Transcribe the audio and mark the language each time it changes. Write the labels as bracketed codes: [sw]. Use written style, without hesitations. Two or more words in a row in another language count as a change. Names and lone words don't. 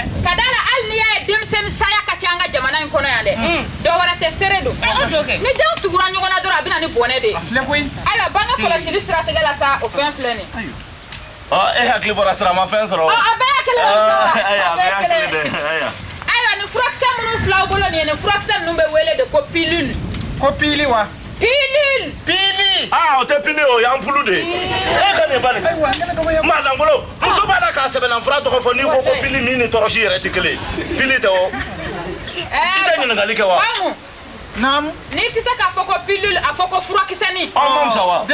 [bm] ka da la hali n'i y'a ye denmisɛnnin saya ka ca an ka jamana in kɔnɔ yan dɛ dɔwɛrɛ tɛ seere don ni denw tugura ɲɔgɔn na dɔrɔn a bɛ na ni bɔnɛ de ye ayiwa bange kɔlɔsili siratigɛ la sa o fɛn filɛ nin e hakili bɔra sira ma fɛn sɔrɔ a bɛɛ y'a kelen ye ayiwa nin furakisɛ minnu filaw bolo nin ye nin furakisɛ ninnu bɛ wele de ko pilule ko pili wa pilule pili o tɛ pili o y'an pulu de e ka nin bali maa langolo muso b'a la k'a sɛbɛnna fura tɔgɔ fɔ n'i ko ko pili min ni tɔrɔsi yɛrɛ tɛ kelen pili tɛ o i tɛ ɲininkali kɛ wa naamu n'i tɛ se k'a fɔ ko pilule a fɔ ko furakisɛnin ma fisa wa